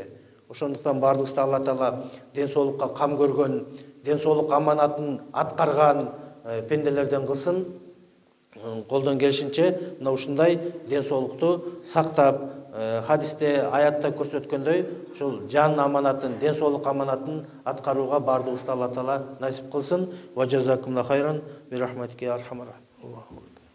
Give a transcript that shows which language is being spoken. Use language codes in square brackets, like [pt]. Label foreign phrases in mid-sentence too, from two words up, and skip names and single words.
[ky] Ошондуктан баардыгыбызды Алла Таала ден соолукка кам көргөн, ден соолук аманатын аткарган пенделерден кылсын. Колдон келишинче мына ушундай ден соолукту сактап, хадисте, аятта көрсөткөндөй, ушул жан аманатын, ден соолук аманатын аткарууга баардыгыбызды Алла Таала насип кылсын. [ar] وجزاكم الله خيرا برحمتك أرحم.